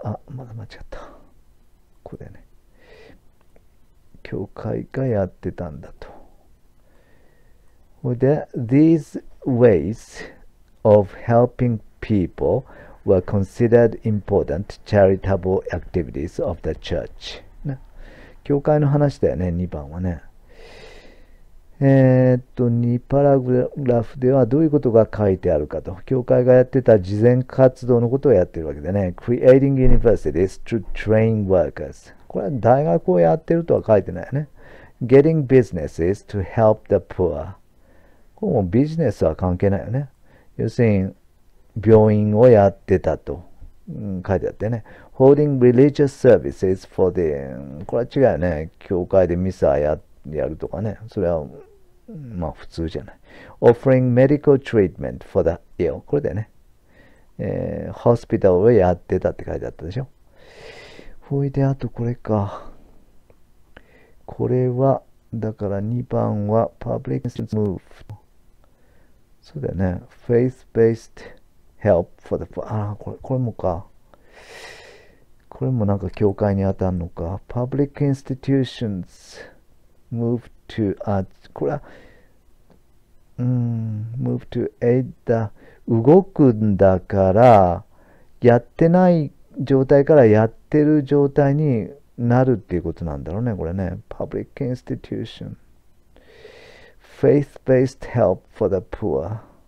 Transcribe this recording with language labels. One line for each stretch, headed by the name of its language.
Japanese: まだ間違った。ここでね。教会がやってたんだと。
English: で、these ways of helping people were considered important charitable activities of the church.
Japanese: ね、教会の話だよね、2番はね。2パラグラフではどういうことが書いてあるかと。教会がやってた慈善活動のことをやってるわけでね。
English: Creating universities to train workers.
Japanese: これは大学をやってるとは書いてないよね。
English: Getting businesses to help the poor.
Japanese: これもビジネスは関係ないよね。要するに、病院をやってたと、書いてあってね。
English: Holding religious services for the...
Japanese: これは違うよね。教会でミサやるとかね。それは、まあ普通じゃない。
English: Offering medical treatment for the ill.
Japanese: これだよね。ホスピタルをやってたって書いてあったでしょ。ほいで、あとこれか。これは、だから2番は
English: Public Move。
Japanese: そうだよね。
English: Faith-based help for the poor。
Japanese: これもか。これもなんか教会に当たるのか。
English: Public institutions move to,
Japanese: これは、
English: move to aid the
Japanese: 動くんだから、やってない状態からやってる状態になるっていうことなんだろうね、これね。
English: Public institution. Faith-based help for the poor.